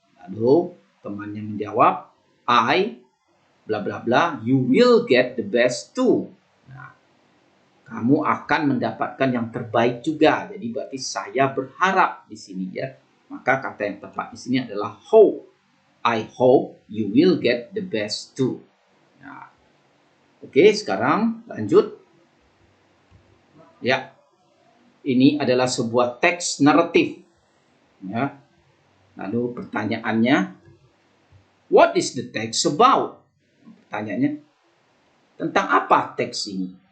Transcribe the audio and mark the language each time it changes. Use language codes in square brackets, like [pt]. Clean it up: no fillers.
[id] Lalu temannya menjawab, [en] I bla bla bla, you will get the best too. [id] Nah, kamu akan mendapatkan yang terbaik juga. Jadi berarti saya berharap di sini, ya. Maka kata yang tepat di sini adalah hope. [en] I hope you will get the best too. [id] Nah, oke, sekarang lanjut. Ya, ini adalah sebuah teks naratif. Ya. Lalu pertanyaannya, [en] what is the text about? [id] Pertanyaannya, tentang apa teks ini?